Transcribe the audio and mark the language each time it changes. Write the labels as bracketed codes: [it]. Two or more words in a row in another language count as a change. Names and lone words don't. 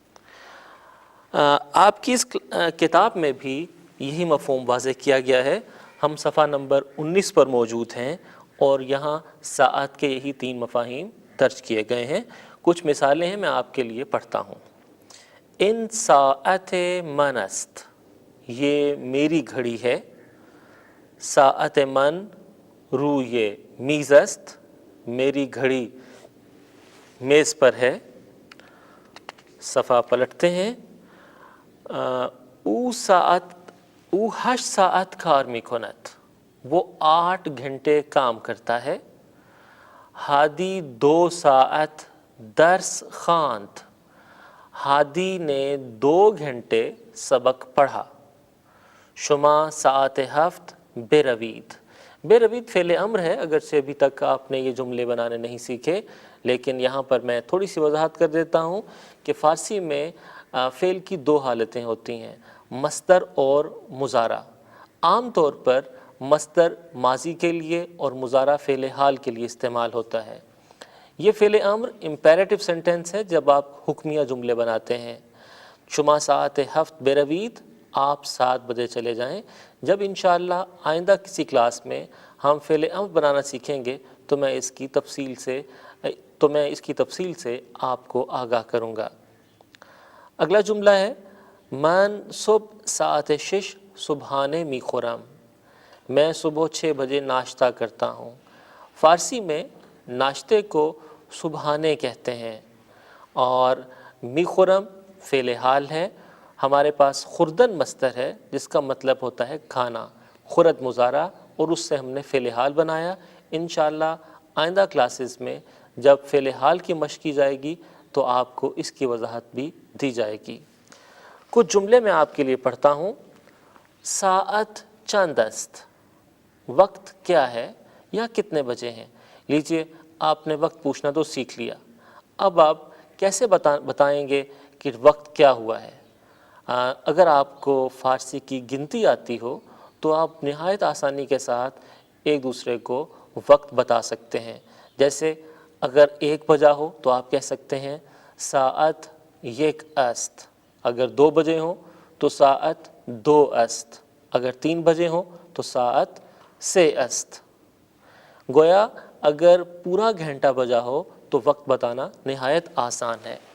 [ur] آپ کی اس کتاب میں بھی یہی مفہوم واضح کیا گیا ہے۔ ہم صفحہ نمبر 19 پر موجود ہیں اور یہاں ساعت کے یہی 3 مفاہیم درج کیے گئے ہیں۔ کچھ مثالیں ہیں، میں آپ کے لیے پڑھتا ہوں۔ [fa] ان ساعت من است، [ur] یہ میری گھڑی ہے۔ [fa] ساعت من روی میز است، [ur] میری گھڑی میز پر ہے۔ صفحہ پلٹتے ہیں۔ [fa] او او 8 ساعت کار میکند، [ur] وہ 8 گھنٹے کام کرتا ہے۔ [fa] ہادی 2 ساعت درس خواند، [ur] ہادی نے 2 گھنٹے سبق پڑھا۔ [fa] شما ساعت 7 بروید، [ur] بروید فعل امر ہے، اگرچہ ابھی تک آپ نے یہ جملے بنانے نہیں سیکھے، لیکن یہاں پر میں تھوڑی سی وضاحت کر دیتا ہوں کہ فارسی میں فعل کی 2 حالتیں ہوتی ہیں، مصدر اور مضارع۔ عام طور پر مصدر ماضی کے لیے اور مضارع فعل حال کے لیے استعمال ہوتا ہے۔ یہ فعل امر [en] imperative sentence [ur] ہے جب آپ حکمیہ جملے بناتے ہیں۔ [fa] شما ساعت 7 بروید، [ur] آپ 7 بجے چلے جائیں۔ جب انشاءاللہ آئندہ کسی کلاس میں ہم فعل امر بنانا سیکھیں گے تو میں اس کی تفصیل سے آپ کو آگاہ کروں گا۔ اگلا جملہ ہے [fa] من صبح ساعت 6 صبحانے می خورم، [ur] میں صبح 6 بجے ناشتہ کرتا ہوں۔ فارسی میں ناشتے کو صبحانے کہتے ہیں اور [fa] می خورم [ur] فعل حال ہے۔ ہمارے پاس خوردن مصدر ہے جس کا مطلب ہوتا ہے کھانا، خورد مضارع، اور اس سے ہم نے فعل حال بنایا۔ انشاءاللہ آئندہ کلاسز میں جب فعل حال کی مشق کی جائے گی تو آپ کو اس کی وضاحت بھی دی جائے گی۔ کچھ جملے میں آپ کے لیے پڑھتا ہوں۔ [fa] ساعت چند است، [ur] وقت کیا ہے یا کتنے بجے ہیں۔ لیجئے آپ نے وقت پوچھنا تو سیکھ لیا، اب آپ کیسے بتائیں گے کہ وقت کیا ہوا ہے۔ اگر آپ کو فارسی کی گنتی آتی ہو تو آپ نہایت آسانی کے ساتھ ایک دوسرے کو وقت بتا سکتے ہیں۔ جیسے اگر 1 بجا ہو تو آپ کہہ سکتے ہیں [fa] ساعت 1 است، [ur] اگر 2 بجے ہوں تو [fa] ساعت 2 است، [ur] اگر 3 بجے ہوں تو [fa] ساعت 3 است۔ [ur] گویا اگر پورا گھنٹہ بجا ہو تو وقت بتانا نہایت آسان ہے۔